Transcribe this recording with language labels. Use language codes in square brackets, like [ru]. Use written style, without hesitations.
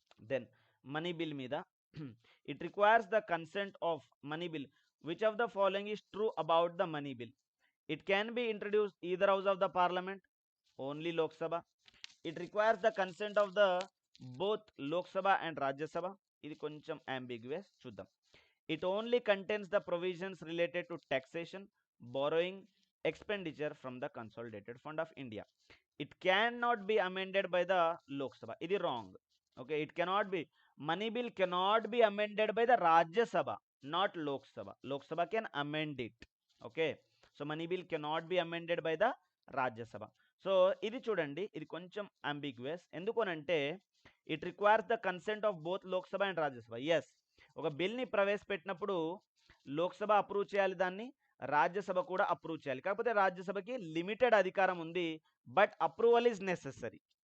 [en] Then money bill మీద it requires the consent of money bill. Which of the following is true about the money bill? It can be introduced either house of the parliament, only Lok Sabha. It requires the consent of the both Lok Sabha and Rajya Sabha. [te] ఇది కొంచెం అంబిగ్యుయస్, చూద్దాం. [en] It only contains the provisions related to taxation, borrowing, expenditure from the Consolidated Fund of India. It cannot be amended by the Lok Sabha. It is wrong. Okay, it cannot be. Money bill cannot be amended by the Rajya Sabha, not Lok Sabha. Lok Sabha can amend it. Okay, so money bill cannot be amended by the Rajya Sabha. So [te] ఇది చూడండి, ఇది కొంచెం [en] Ambiguous. [te] ఎందుకనంటే [en] It requires the consent of both Lok Sabha and Rajya Sabha. [te] Yes, ఒక బిల్ని ప్రవేశపెట్టినప్పుడు Lok Sabha approve చేయాలి, దాన్ని రాజ్యసభ కూడా approve చేయాలి. కాకపోతే రాజ్యసభకి లిమిటెడ్ అధికారం ఉంది, [en] But approval is necessary.